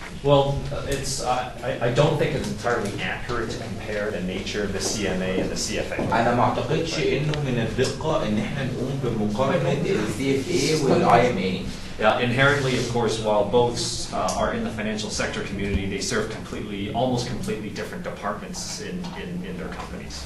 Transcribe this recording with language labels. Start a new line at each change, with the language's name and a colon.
English: Well, I don't think it's entirely accurate to compare the nature of the CMA and the CFA.
Arabic: أنا ما أعتقدش إنه من الدقة إن إحنا نقوم بمقارنة ال CFA وال IMA.
English: Inherently, of course, while both are in the financial sector community, they serve almost completely different departments in their companies.